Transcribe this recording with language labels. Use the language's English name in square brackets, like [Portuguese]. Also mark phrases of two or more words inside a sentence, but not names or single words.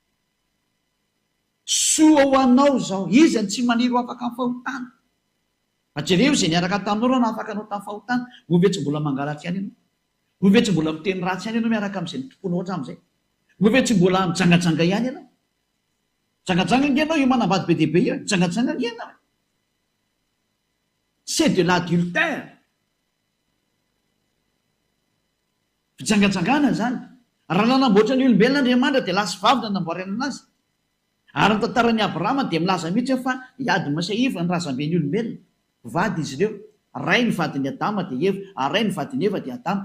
[Malagasy] Soa ho anao zao, izy tsy maniry ho afaka amin'ny fahotana. Jereo izay niaraka taminao na afaka anao tamin'ny fahotana, ove tsy mbola mangalatra ihany ianao, ove tsy mbola miteny ratsy ihany ianao miaraka amin'izay tomponao hatramin'izay, ove tsy mbola mijangajanga ihany ianao. Jangajanga ianao io manambady be dia be io, jangajanga ianao. [French] C'est de l'adultère. [Malagasy] Fijangajangana zany. Raha nanamboatra ny olombelona Andriamanitra dia lasy vavy nanamboarana anazy. Ary ny tantaran'ny Abrahama dia milaza mihitsy fa hiady masaiva ny razamben'ny olombelona. Vady izy ireo. Ray ny vadin'ny Adama dia Eva, ary ray ny vadin'ny Eva dia Adama.